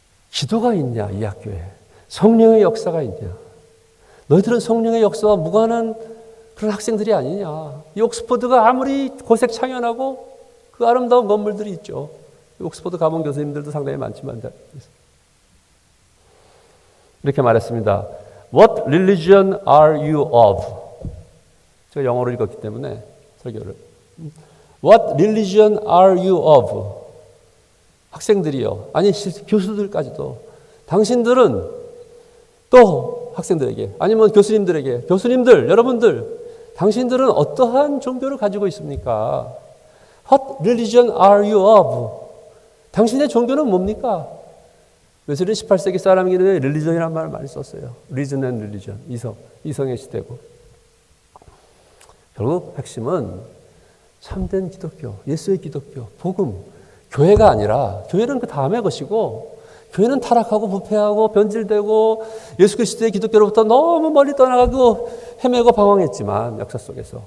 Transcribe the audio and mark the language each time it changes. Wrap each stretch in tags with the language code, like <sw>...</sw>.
<ko>기도가 있냐 이 학교에. 성령의 역사가 있냐. 너희들은 성령의 역사와 무관한 그런 학생들이 아니냐. 이 옥스퍼드가 아무리 고색 창연하고 그 아름다운 건물들이 있죠. 옥스퍼드 가본 교수님들도 상당히 많지만 이렇게 말했습니다.</ko> <en>What religion are you of?</en> <ko>제가 영어로 읽었기 때문에 설교를.</ko> <en>What religion are you of?</en> <ko>학생들이요. 아니 교수들까지도. 당신들은 또 학생들에게 아니면 교수님들에게 교수님들 여러분들 당신들은 어떠한 종교를 가지고 있습니까?</ko> <en>What religion are you of?</en> <ko>당신의 종교는 뭡니까? 웨슬리 18세기 사람이기 때문에 religion이라는 말을 많이 썼어요.</ko> <en>reason and religion.</en> <ko>이성의 시대고. 결국 핵심은 참된 기독교, 예수의 기독교, 복음, 교회가 아니라 교회는 그 다음의 것이고 교회는 타락하고 부패하고 변질되고 예수 그리스도의 기독교로부터 너무 멀리 떠나가고 헤매고 방황했지만 역사 속에서.</ko>